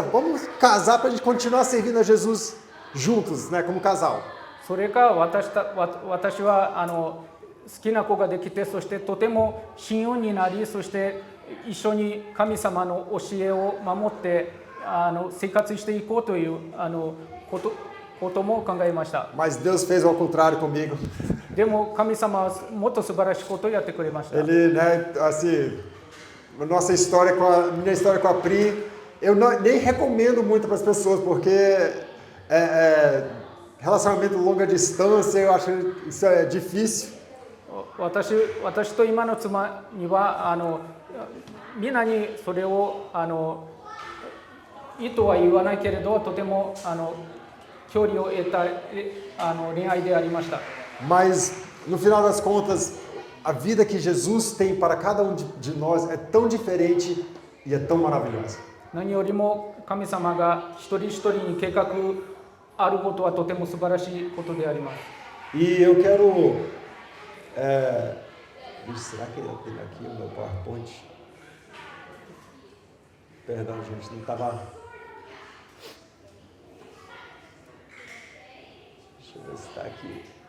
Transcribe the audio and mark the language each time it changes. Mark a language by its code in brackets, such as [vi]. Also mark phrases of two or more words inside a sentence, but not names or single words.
[pt] Vamos casar para a gente continuar servindo a Jesus juntos, né? Como casal. [ja] それか私は好きな子ができてそしてとても親友になりそして一緒に神様の教えを守って生活していこうということも考えました。 [pt] Mas Deus fez ao contrário comigo. [ja] でも神様はもっと素晴らしいことをやってくれました。 [pt] Ele, né, assim, minha história com a Pri, eu nem recomendo muito para as pessoas, porque relacionamento longa distância, eu acho que isso é difícil. [ja] 私と今の妻にはみんなにそれをいいとは言わないけれどとても距離を得た恋愛でありました。 [pt] Mas no final das contas, a vida que Jesus tem para cada um de nós é tão diferente e é tão maravilhosa. [ja] 何よりも神様が一人一人に計画あることはとても素晴らしいことであります。 [pt] E eu quero... será que eu tenho aqui o meu PowerPoint? Perdão, gente, não estava... Deixa eu ver se está aqui.